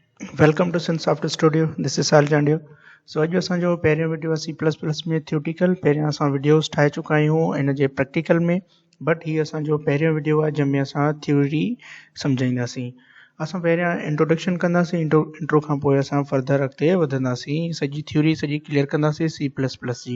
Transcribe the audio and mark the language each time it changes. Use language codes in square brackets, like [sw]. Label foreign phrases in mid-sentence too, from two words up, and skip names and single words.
[en] Welcome to Synsoft Studio. This is Sal Jandio. [sd] So अॼु असांजो पहिरियों वीडियो C++ में थियोटिकल पहिरियां असां वीडियोस ठाहे चुका आहियूं इन जे प्रैक्टिकल में, बट हीअ असांजो पहिरियों वीडियो आहे जंहिंमें असां थ्योरी सम्झाईंदासीं। असां पहिरियां इंट्रोडक्शन कंदासीं, इंट्रो खां पोइ असां फर्दर अॻिते वधंदासीं, सॼी थ्योरी सॼी क्लियर कंदासीं C++ जी।